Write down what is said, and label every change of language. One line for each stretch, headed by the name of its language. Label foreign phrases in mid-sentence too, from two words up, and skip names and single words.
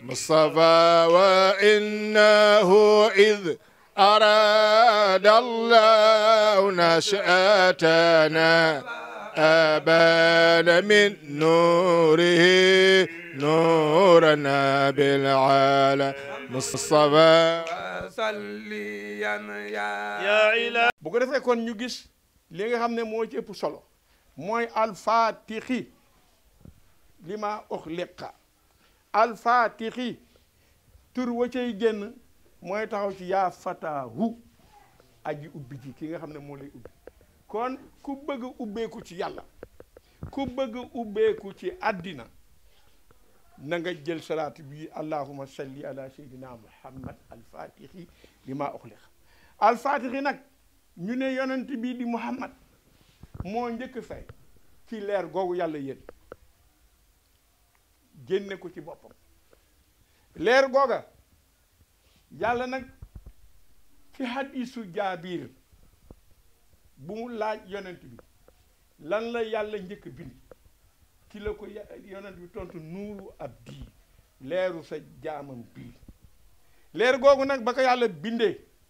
Arabic: مصطفى وإنه إذ أراد الله نشأتنا أبان من نوره نورنا بالعالم مصطفى صليا يا إله
Wolof: bu ko defee kon ñu gis li nga xam ne moo ci ëpp solo mooy
Arabic: الفاتح لما أغلق الفاتح
Wolof: tur wa cay génn mooy taxaw ci
Arabic: يا فتاح
Wolof: aji ubbi ji ki nga xam ne moo lay ubbi kon ku bëgg ubbeeku ci yàlla ku bëgg ubbeeku ci àddina na nga jël salaat bi
Arabic: اللهم صل على سيدنا محمد الفاتح لما أغلق الفاتح
Wolof: nag ñu ne yonent bi di muhammad moo njëkk fay ci leer googu yàlla yéen génne ko ci boppam leer googa yàlla nag ci hadisu jaabir bu mu laaj yonent bi lan la yàlla njëkk bind ci la ko yonent bi tontu
Arabic: نور عبدي
Wolof: leeru sa jaamam bii leer googu nag ba ko yàlla bindee